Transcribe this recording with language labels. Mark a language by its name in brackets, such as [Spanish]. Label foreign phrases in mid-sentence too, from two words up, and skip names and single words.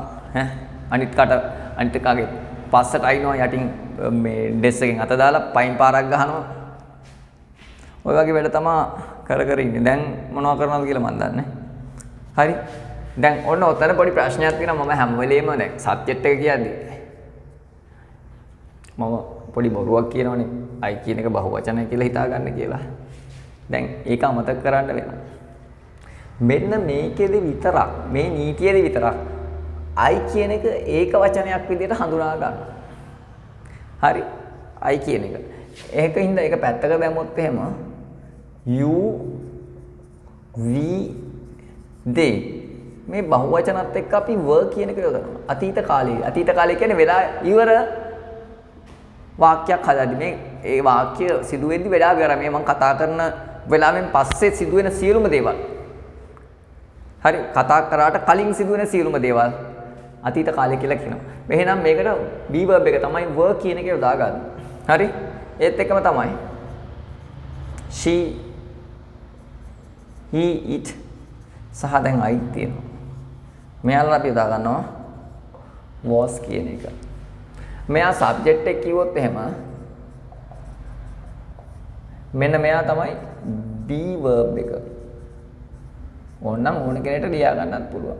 [Sinhala] ඈ අනිත් කගේ පස්සට අයින්නවා යටින් මේ ඩෙස් එකෙන් අත දාලා පයින් පාරක් ගහනවා ඔය වගේ වැඩ තමයි කර ඉන්නේ දැන් මොනව කරනවද කියලා මන් දන්නේ හරි දැන් ඔන්න ඔතන පොඩි ප්‍රශ්නයක් තියෙනවා මම හැම වෙලේම දැන් සබ්ජෙක්ට් එක කියද්දි මම පොඩි බොරුවක් කියනවනේ I කියන එක බහුවචනය කියලා හිතාගන්න කියලා. දැන් ඒක අමතක කරන්න වෙනවා. මෙන්න මේකෙදි විතරක් මේ නීතියේදී විතරක් I කියන එක ඒක වචනයක් විදිහට හඳුනා ගන්න. හරි? I කියන එක. ඒකින්ද ඒක පැත්තක දැම්මොත් එහෙම [English] you we they [Sinhala] මේ බහුවචනත් එක්ක අපි were කියන එක යොදනවා. අතීත කාලය කියන්නේ වෙලා ඉවර වාක්‍යයක් හදද්දි මේ ඒ වාක්‍ය සිදු වෙද්දි වෙලා ගියා මේ මම කතා කරන වෙලාවෙන් පස්සේ සිදුවෙන සියලුම දේවල් හරි කතා කරාට කලින් සිදුවෙන සියලුම දේවල් අතීත කාලය කියලා කියනවා. එහෙනම් මේකට [English] be verb [Sinhala] එක තමයි were කියන එක යොදා ගන්න. හරි? ඒත් එකම තමයි. [English] she he it [Sinhala] සහ දැන් I තියෙනවා. මෙයාලා අපි යොදා ගන්නවා was කියන එක. මෙයා subject එක කිව්වොත් එහෙම මෙන්න මෙයා තමයි [English] be verb [Sinhala] එක. ඕනනම් ඕන කෙනෙක්ට ලියා ගන්නත් පුළුවන්.